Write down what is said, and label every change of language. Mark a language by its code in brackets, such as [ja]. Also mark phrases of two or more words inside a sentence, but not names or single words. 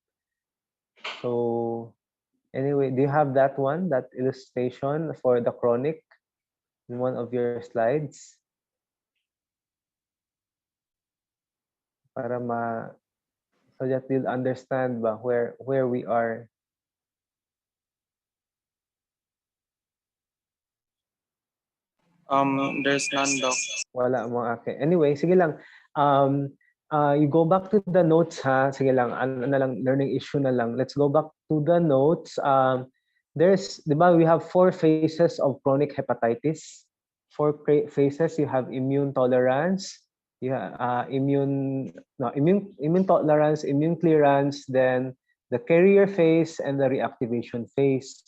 [en] So anyway, do you have that illustration for the chronic in one of your slides? Para so that you'll understand ba where we are. There's none, Doc. [tl] Wala mo, okay. Anyway, sige lang. [en] You go back to the notes, ha? [tl] Sige lang, [en] learning issue [tl] na lang. [en] Let's go back to the notes. We have 4 phases of chronic hepatitis. 4 phases. You have immune tolerance, immune tolerance, immune clearance, then the carrier phase, and the reactivation phase.